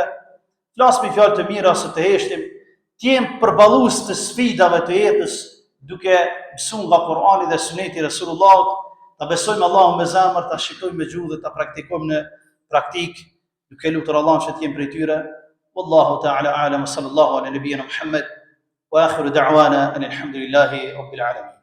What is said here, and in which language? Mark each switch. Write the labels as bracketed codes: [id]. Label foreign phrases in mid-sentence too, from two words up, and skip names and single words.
[sq] Flasim fjalë të mira ose të heshtim, të jem përballues të sfidave të jetës, duke mësuar nga Kurani dhe Suneti i Resulullahut, ta besojmë Allahun me zemër, ta shikojmë me gjuhë dhe ta praktikojmë në praktik, duke lutur Allahun që të jemi prej tyre. [ar] والله تعالى أعلم، صلى الله على نبينا محمد وآخر دعوانا الحمد لله رب العالمين.